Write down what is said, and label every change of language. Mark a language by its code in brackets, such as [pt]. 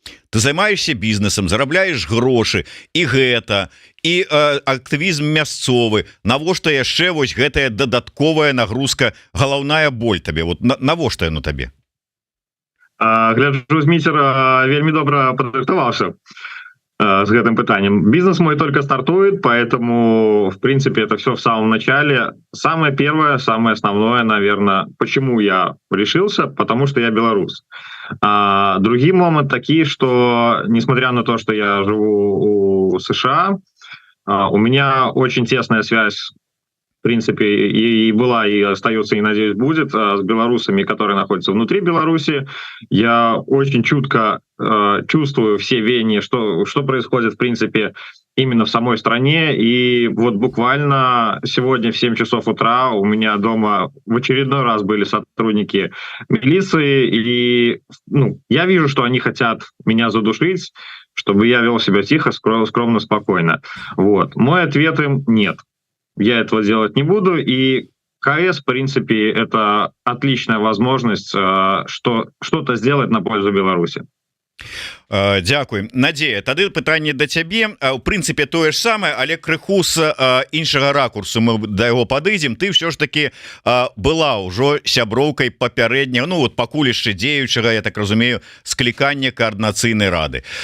[be] Ты займаешься бізнесам, зарабляеш грошы, і гэта, і актывізм мясцовы. Навошта яшчэ вось гэтая дадатковая нагрузка, галаўная боль табе? Вот навошта яно табе? Гляджу, Зміцер вельмі добра падрыхтаваўся с гэтым пытанием. [ru] Бизнес мой только стартует, поэтому, в принципе, это все в самом начале. Самое первое, самое основное, наверное, почему я решился, потому что я белорус. Другие моменты такие, что, несмотря на то, что я живу у США, у меня очень тесная связь, в принципе, и была, и остается, и, надеюсь, будет, с белорусами, которые находятся внутри Беларуси. Я очень чутко чувствую все веяния, что происходит, в принципе, именно в самой стране. И вот буквально сегодня в 7 часов утра у меня дома в очередной раз были сотрудники милиции, и я вижу, что они хотят меня задушить, чтобы я вел себя тихо, скромно, спокойно. Вот. Мой ответ им — нет. Я этого делать не буду, и КС, в принципе, это отличная возможность что-то сделать на пользу Беларуси. [be] Дзякуй. Надзея, тады пытанне да цябе. У прынцыпе тое ж самае, але крыху з іншага ракурсу мы да яго падыдзем. Ты ўсё ж таки была ўжо сяброўкай папярэдняга, ну вот пакуль яшчэ дзеючага, я так разумею, склікання каардынацыйнай рады.